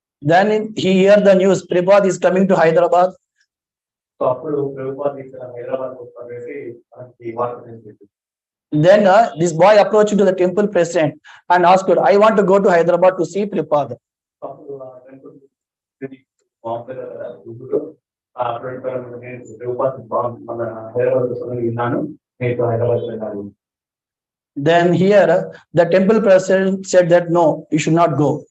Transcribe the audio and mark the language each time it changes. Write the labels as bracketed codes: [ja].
[en] Then he heard the news, Prabhupada is coming to Hyderabad. [te] So అప్పుడు ప్రభుపాద ఇక్కడ హైదరాబాద్ వచ్చేసి మనకి వార్త తెలిసింది. [en] Then this boy approached to the temple president and asked, I want to go to Hyderabad to see Prabhupada. [te] అప్పుడు ఆ temple మామూలుగా నేను ప్రభుపాద మన హైదరాబాద్ విన్నాను, నేను హైదరాబాద్ వెళ్ళాను. [en] Then here the temple president said that no, you should not go.